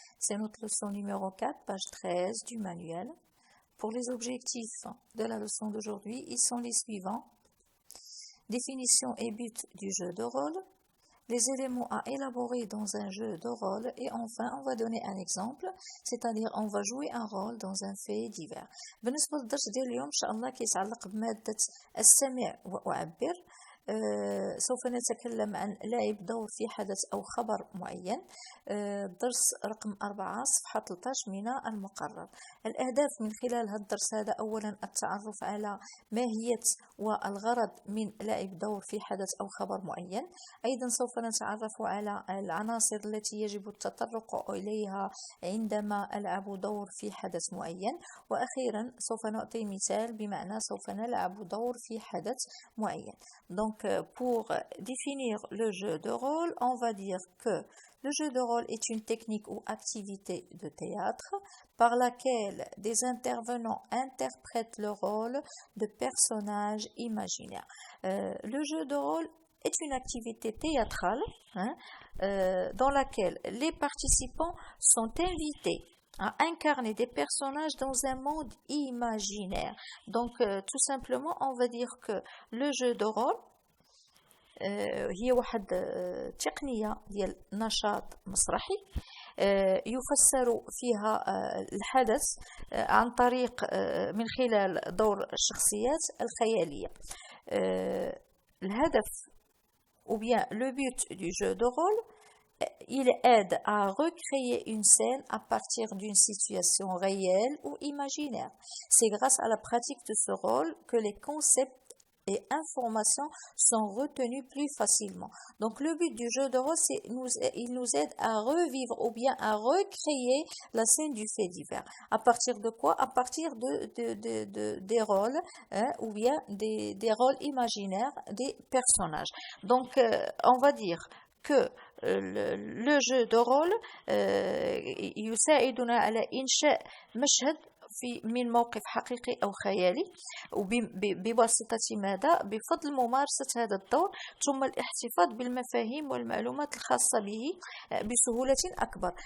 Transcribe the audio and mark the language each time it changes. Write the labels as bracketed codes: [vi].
[fr] C'est notre leçon numéro 4, page 13 du manuel. Pour les objectifs de la leçon d'aujourd'hui, ils sont les suivants. Définition et but du jeu de rôle. Les éléments à élaborer dans un jeu de rôle et enfin on va donner un exemple, c'est-à-dire on va jouer un rôle dans un fait divers. [ar] بالنسبة للدرس ديال اليوم إن شاء الله كيتعلق بمادة السمع وأعبر. سوف نتكلم عن لعب دور في حدث أو خبر معين. الدرس رقم 4 صفحة 13 من المقرر. الأهداف من خلال هذا الدرس هذا أولا التعرف على ماهية والغرض من لعب دور في حدث أو خبر معين. أيضا سوف نتعرف على العناصر التي يجب التطرق إليها عندما ألعب دور في حدث معين. وأخيرا سوف نعطي مثال بمعنى سوف نلعب دور في حدث معين. [fr] Donc, pour définir le jeu de rôle, on va dire que le jeu de rôle est une technique ou activité de théâtre par laquelle des intervenants interprètent le rôle de personnages imaginaires. Le jeu de rôle est une activité théâtrale dans laquelle les participants sont invités à incarner des personnages dans un monde imaginaire. Donc, tout simplement, on va dire que le jeu de rôle [ar] هي واحد تقنية ديال نشاط مسرحي يفسر فيها الحدث عن طريق من خلال دور الشخصيات الخيالية. [fr] الهدف ou bien le but du jeu de rôle, il aide à recréer une scène à partir d'une situation réelle ou imaginaire. C'est grâce à la pratique de ce rôle que les concepts et informations sont retenues plus facilement. Donc le but du jeu de rôle, il nous aide à revivre ou bien à recréer la scène du fait divers. À partir de quoi? À partir des rôles ou bien des rôles imaginaires des personnages. Donc on va dire que le jeu de rôle [ar] يساعدنا على إنشاء مشهد من موقف حقيقي أو خيالي وبواسطة ماذا؟ بفضل ممارسة هذا الدور ثم الاحتفاظ بالمفاهيم والمعلومات الخاصة به بسهولة أكبر.